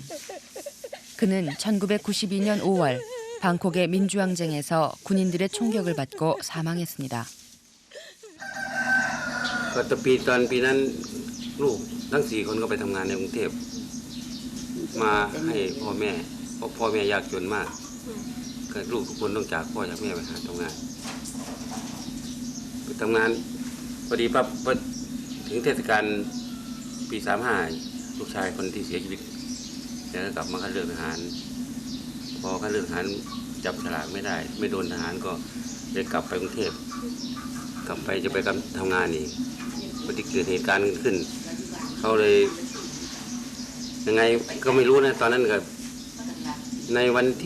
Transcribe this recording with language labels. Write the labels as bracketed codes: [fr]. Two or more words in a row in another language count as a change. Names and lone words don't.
[ko] 그는 1992년 5월 방콕의 민주항쟁에서 군인들의 총격을 받고 사망했습니다. [th] ปีนั้นลูกทั้ง4คนก็ไปทำงานในกรุงเทพมาให้พ่อแม่เพราะพ่อแม่ยากจนมากลูกทุกคนต้องจากพ่อจากแม่ไปหาทำงาน ไปทำงานพอดีปั๊บถึงเทศกาลปี35ลูกชายคนที่เสียชีวิตแล้วก็กลับมาคัดเลือกทหารพอคัดเลือกทหารจับฉลากไม่ได้ไม่โดนทหารก็เลยกลับไปกรุงเทพกลับไปจะไปทำงานอีกพอดีเกิดเหตุการณ์ขึ้นเขาเลยยังไงก็ไม่รู้นะตอนนั้นก็ในวัน